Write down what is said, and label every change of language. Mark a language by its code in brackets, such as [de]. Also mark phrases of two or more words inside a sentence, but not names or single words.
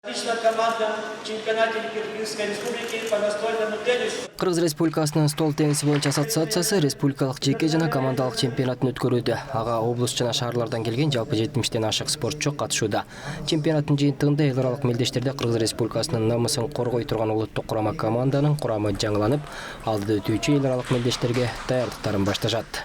[ru] Отличная команда в чемпионате Кыргызской республики по настольному теннису. [ky] Кыргыз Республикасынын стол тенниси боюнча ассоциациясы республикалык жеке жана командалык чемпионатын өткөрүүдө. Ага облус жана шаарлардан келген жалпы 70тен ашык спортчу катышууда. Чемпионаттын жыйынтыгында эл аралык мелдештерде Кыргыз Республикасынын намысын коргой турган улуттук курама команданын курамы жаңыланып, алдыда өтүүчү эл аралык мелдештерге даярдыктарын башташат.